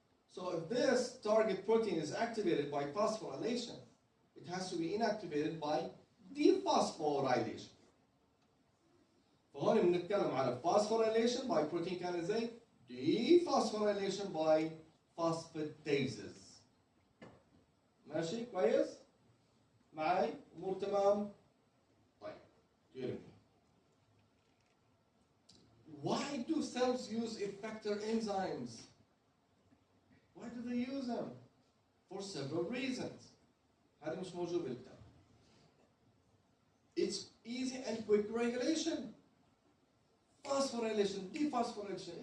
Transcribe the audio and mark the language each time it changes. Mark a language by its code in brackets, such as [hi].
[en] So if this target protein is activated by phosphorylation, it has to be inactivated by dephosphorylation. [ar] فهون بنتكلم على [en] phosphorylation by protein kinase A, dephosphorylation by phosphatases. [ar] ماشي كويس؟ معي؟ أمور تمام؟ طيب [en] hear me. Why do cells use effector enzymes? Why do did they use them? For several reasons. [ar] هذا مش موجود بالكتاب. [en] It's easy and quick regulation. Phosphorylation, dephosphorylation.